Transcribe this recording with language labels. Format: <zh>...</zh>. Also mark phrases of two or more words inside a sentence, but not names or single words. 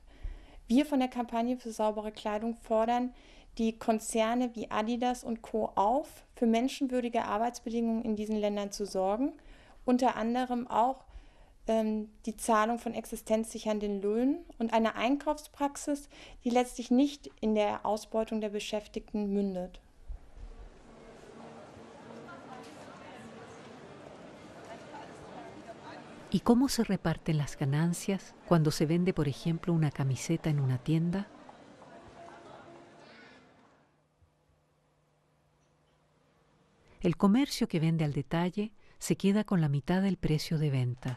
<de>Wir von der Kampagne für saubere Kleidung fordern die Konzerne wie Adidas und Co. auf, für menschenwürdige Arbeitsbedingungen in diesen Ländern zu sorgen, unter anderem auch die Zahlung von existenzsichernden Löhnen und eine Einkaufspraxis, die letztlich nicht in der Ausbeutung der Beschäftigten mündet.</de> <es>¿Y cómo se reparten las ganancias cuando se vende, por ejemplo, una camiseta en una tienda? El comercio que vende al detalle se queda con la mitad del precio de venta.</es>